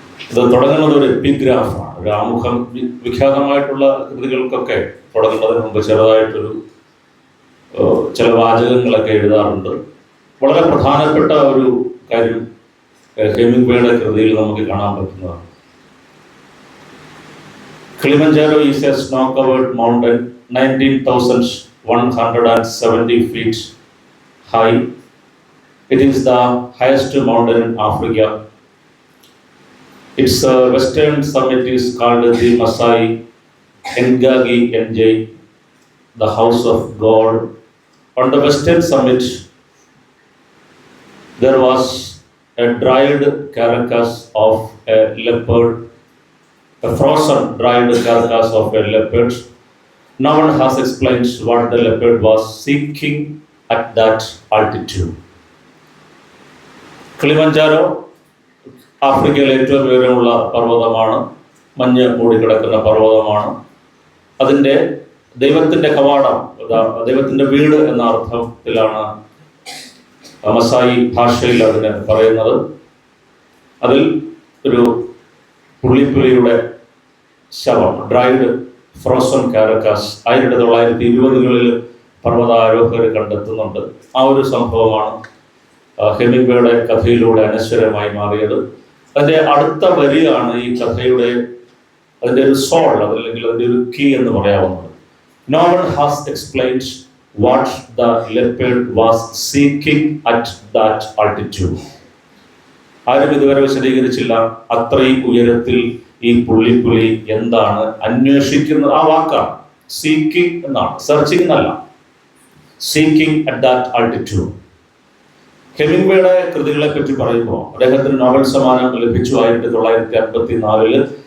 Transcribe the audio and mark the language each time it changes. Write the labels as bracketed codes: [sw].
[ml] ഇത് തുടങ്ങുന്നത് ഒരു എപ്പിഗ്രാഫാണ്, ഒരു ആമുഖം. വിഖ്യാതമായിട്ടുള്ള കൃതികൾക്കൊക്കെ തുടങ്ങുന്നതിന് മുമ്പ് ചെറുതായിട്ടൊരു ചില വാചകങ്ങളൊക്കെ എഴുതാറുണ്ട്. വളരെ പ്രധാനപ്പെട്ട ഒരു കാര്യം ഹെമിംഗ്വേയുടെ കൃതിയിൽ നമുക്ക് കാണാൻ പറ്റുന്നതാണ്. [en] Kilimanjaro is a snow-covered mountain 19,170 feet high. It is the highest mountain in Africa. Its western summit is called the Masai Ngagi Njai, the house of God. On the western summit, there was a dried carcass of a leopard, a frozen dried carcass of a leopard. No one has explained what the leopard was seeking at that altitude. [ml] Kilimanjaro ആഫ്രിക്കയിലെ ഏറ്റവും ഉയരമുള്ള പർവ്വതമാണ്, മഞ്ഞ് മൂടിക്കിടക്കുന്ന പർവ്വതമാണ്. അതിൻ്റെ ദൈവത്തിൻ്റെ കവാടം, ദൈവത്തിൻ്റെ വീട് എന്ന അർത്ഥത്തിലാണ് മസായി ഭാഷയിൽ അതിനെ പറയുന്നത്. അതിൽ ഒരു പുള്ളിപ്പുലിയുടെ ശവം, [en] dried frozen carcass, [ml] 1920കളിൽ പർവ്വതാരോഹകർ കണ്ടെത്തുന്നുണ്ട്. ആ ഒരു സംഭവമാണ് ഹെമിംഗ്വേയുടെ കഥയിലൂടെ അനശ്വരമായി മാറിയത്. അതിൻ്റെ അടുത്ത വരിയാണ് ഈ കഥയുടെ അതിൻ്റെ ഒരു സോൾ, അതല്ലെങ്കിൽ അതിൻ്റെ ഒരു കീ എന്ന് പറയാവുന്നത്. [en] No one has explained what the leopard was seeking at that altitude. [ml] ആരും ഇതുവരെ വിശദീകരിച്ചില്ല അത്രയും ഉയരത്തിൽ ഈ പുള്ളിപ്പുലി എന്താണ് അന്വേഷിക്കുന്നത്. ആ വാക്കാണ് സീക്കിംഗ് എന്നാണ്, സെർച്ചിങ് എന്നല്ല, [en] Seeking at that altitude. [ml] ഹെമിംഗ്വേയുടെ കൃതികളെ പറ്റി പറയുമ്പോൾ അദ്ദേഹത്തിന് നോബൽ സമ്മാനം ലഭിച്ചു 1954.